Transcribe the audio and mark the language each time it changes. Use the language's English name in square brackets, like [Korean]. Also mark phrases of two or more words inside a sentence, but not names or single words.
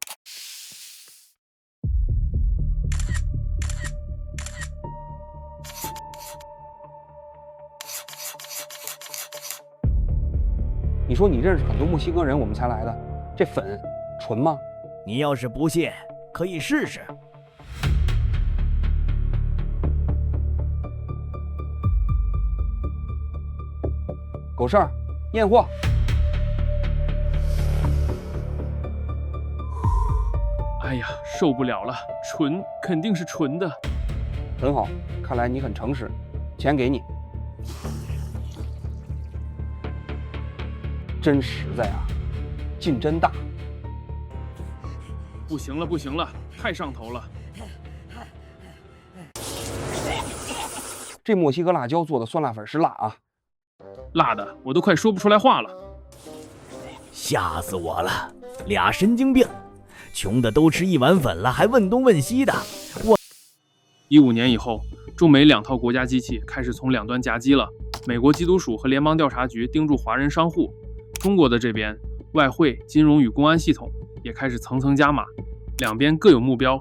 [Chinese] 你說你認識很多墨西哥人，我們才來的，這粉純嗎？你要是不信，可以試試。狗剩，驗貨。哎呀，受不了了，纯，肯定是纯的。很好，看來你很誠實，錢給你。真實在啊，勁真大。不行了，不行了，太上頭了。這墨西哥辣椒做的酸辣粉是辣啊，辣的我都快說不出來話了。嚇死我了，倆神經病，窮的都吃一碗粉了，還問東問西的。 15年以後，中美兩套國家機器開始從兩端夾擊了。美國缉毒署和聯邦調查局盯住華人商戶，中國的這邊外匯、金融與公安系統也開始層層加碼，兩邊各有目標。